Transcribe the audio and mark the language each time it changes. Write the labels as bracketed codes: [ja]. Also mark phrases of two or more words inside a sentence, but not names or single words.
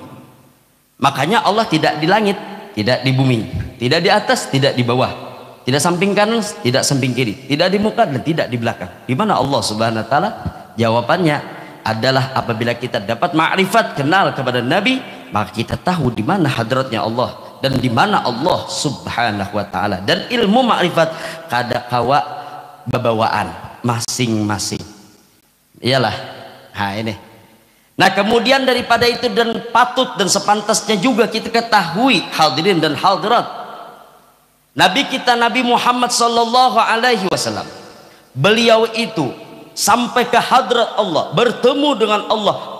[id] Makanya Allah tidak di langit, tidak di bumi, tidak di atas, tidak di bawah, tidak samping kanan, tidak samping kiri, tidak di muka dan tidak di belakang. Di mana [ar] الله سبحانه وتعالى? [id] Jawabannya adalah apabila kita dapat ma'rifat, kenal kepada Nabi, maka kita tahu di mana hadratnya Allah dan di mana [ar] الله سبحانه وتعالى. [bjn] Dan ilmu ma'rifat kada kawa babawaan masing-masing. [id] Iyalah, ini. Nah kemudian daripada itu, dan patut dan sepantasnya juga kita ketahui hadirin dan hadirat, nabi kita Nabi Muhammad [ar] صلى الله عليه وسلم, [id] beliau itu sampai ke hadrat Allah, bertemu dengan Allah.